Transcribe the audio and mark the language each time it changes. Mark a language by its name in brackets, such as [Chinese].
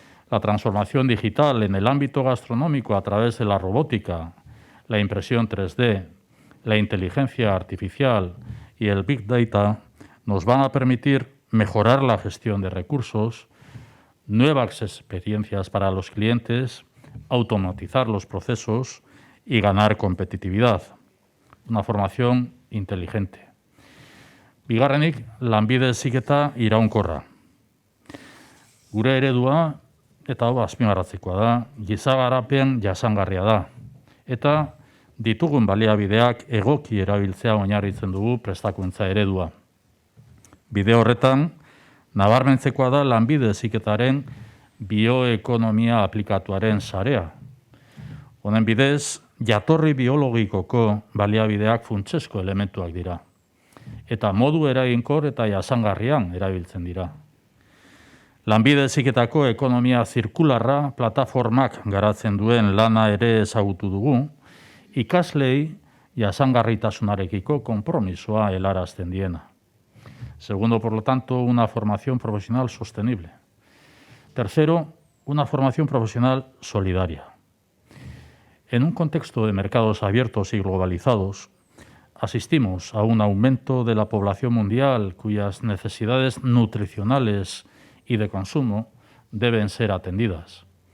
[Spanish] La transformación digital en el ámbito gastronómico a través de la robótica, la impresión 3D, la inteligencia artificial y el Big Data nos van a permitir mejorar la gestión de recursos, nuevas experiencias para los clientes, automatizar los procesos y ganar competitividad. Una formación inteligente. [Basque] Bigarrenik, lanbide heziketa iraunkorra. Gure eredua, eta hau azpimarratzekoa da, giza garapen jasangarria da. Eta ditugun baliabideak egoki erabiltzea oinarritzen dugu prestakuntza eredua. Bide horretan, nabarmentzekoa da lanbide heziketaren bioekonomia aplikatuaren sarea. Honen bidez, jatorri biologikoko baliabideak funtsezko elementuak dira. Eta modu eraginkor eta jasangarrian erabiltzen dira. Lanbide heziketako ekonomia zirkularra plataformak garatzen duen lana ere ezagutu dugu, ikaslei jasangarritasunarekiko konpromisoa helarazten diena. [Spanish] Segundo, por lo tanto, una formación profesional sostenible. Tercero, una formación profesional solidaria. En un contexto de mercados abiertos y globalizados, asistimos a un aumento de la población mundial cuyas necesidades nutricionales y de consumo deben ser atendidas.